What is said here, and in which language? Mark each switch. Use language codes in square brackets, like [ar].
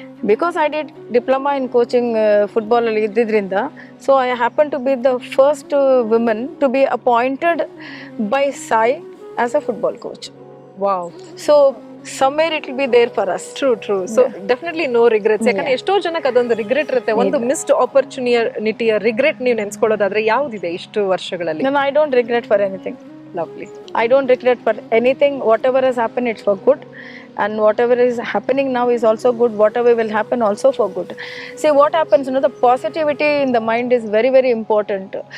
[en] Because I did diploma in coaching football [kn] ಅಲ್ಲಿ ಇದ್ದಿದ್ರಿಂದ, [en] so I happened to be the first woman to be appointed by Sai as a football coach. Wow. So somewhere it will be there for us. True. So definitely no regrets. [kn] ಯಾಕಂದ್ರೆ ಎಷ್ಟೋ ಜನಕ್ಕೆ ಅದೊಂದು regret ಇರುತ್ತೆ, ಒಂದು missed ಆಪರ್ಚುನಿಟಿಯ regret ನೀವು ನೆನ್ಸ್ಕೊಳ್ಳೋದಾದ್ರೆ ಯಾವ್ದಿದೆ ಇಷ್ಟು ವರ್ಷಗಳಲ್ಲಿ? [en] No, I don't regret for anything. Lovely. I don't regret for anything. Whatever has happened, it's for good, and whatever is happening now is also good. Whatever will happen also for good. See what happens, the positivity in the mind is very very important.